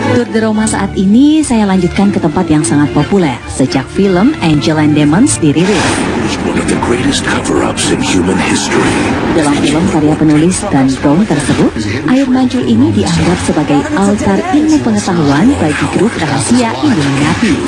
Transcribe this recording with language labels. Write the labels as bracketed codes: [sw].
[id] The Roma saat ini saya lanjutkan ke tempat yang sangat populer sejak film Angel and Demons dirilis. [en] One of the greatest cover-ups in human history. [id] Dalam film karya penulis Dan Brown tersebut, air mancur ini dianggap sebagai altar ilmu pengetahuan bagi grup rahasia Illuminati.